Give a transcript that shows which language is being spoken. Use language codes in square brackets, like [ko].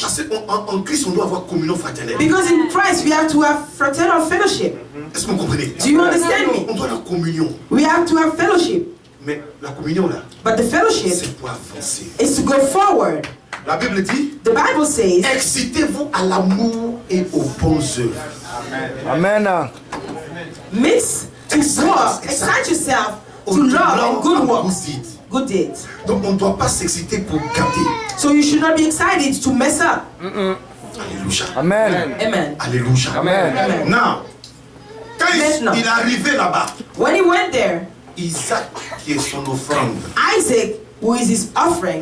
[fr] parce qu'en Christ, on doit avoir communion fraternelle. [en] because in Christ we have to have fraternal fellowship. [fr] Est-ce que vous comprenez? [en] Do you understand me? [fr] On doit la communion. [en] We have to have fellowship. [fr] Mais la communion, là, [en] But the fellowship [fr] c'est pour avancer. [en] is to go forward. [fr] La Bible dit, [en] The Bible says, [fr] excitez-vous à l'amour et aux bonnes œuvres. Amen. [en] mix to work, excite yourself to [fr] Au [en] love and good works, deeds. good deeds. [fr] Donc on ne doit pas s'exciter pour gâter. [en] So you should not be excited to mess up. Alléluia. Amen. Amen. Alléluia. Amen. Amen. [fr] Non. Quand Maintenant. il est arrivé là-bas, [en] When he went there, [fr] Isaac, qui est son offrande, [en] Isaac, who is his offering,